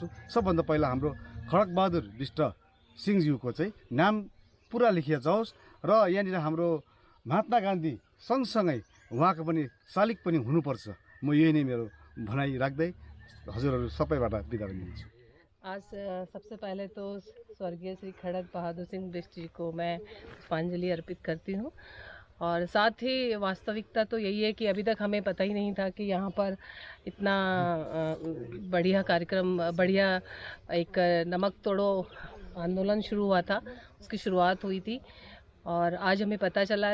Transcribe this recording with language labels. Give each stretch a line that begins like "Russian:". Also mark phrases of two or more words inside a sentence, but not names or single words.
Nepali: सबभन्दा पहिला हाम्रो खड्ग बहादुर बिष्ट सिंहज्यूको चाहिँ नाम पुरा लेखिया जाओस् र यहाँनिर हाम्रो महात्मा गान्धी सँगसँगै उहाँको पनि शालिग पनि हुनुपर्छ। म यही नै मेरो भनाइ राख्दै हजुरहरू सबैबाट बिदा लिन्छु।
Hindi: आज सबसे पहले तो स्वर्गीय श्री खड्ग बहादुर सिंह बिष्ट जी को मैं पुष्पांजलि अर्पित करती हूँ। और साथ ही वास्तविकता तो यही है कि अभी तक हमें पता ही नहीं था कि यहाँ पर इतना बढ़िया कार्यक्रम, बढ़िया एक नमक तोड़ो आंदोलन शुरू हुआ था, उसकी शुरुआत हुई थी और आज हमें पता चला है।